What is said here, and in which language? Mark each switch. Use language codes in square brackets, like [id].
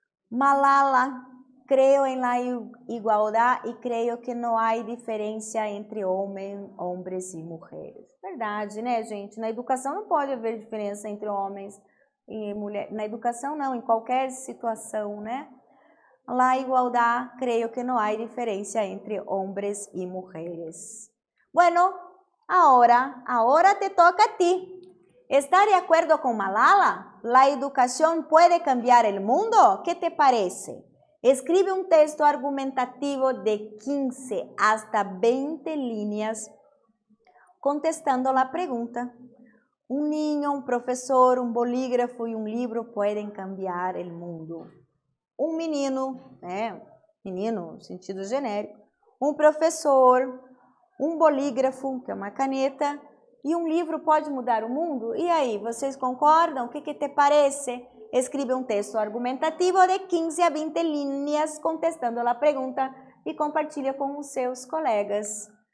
[es] Malala, creo en la igualdad y creo que no hay diferencia entre hombres [pt] e mulheres. Verdade, né, gente? Na educação não pode haver diferença entre homens e mulheres. Na educação não, em qualquer situação, né? [es] La igualdad, creo que no hay diferencia entre hombres y mujeres. Bueno, ahora te toca a ti. ¿Está de acuerdo con Malala? ¿La educación puede cambiar el mundo? ¿Qué te parece? Escribe un texto argumentativo de 15 hasta 20 líneas contestando la pregunta. Un niño, un profesor, un bolígrafo y un libro pueden cambiar el mundo. [pt] Um menino, né? Menino no sentido genérico, um professor, um bolígrafo, que é uma caneta, e um livro pode mudar o mundo? E aí, vocês concordam? O que te parece? Escribe um texto argumentativo de 15 a 20 linhas contestando a pergunta e compartilha com os seus colegas.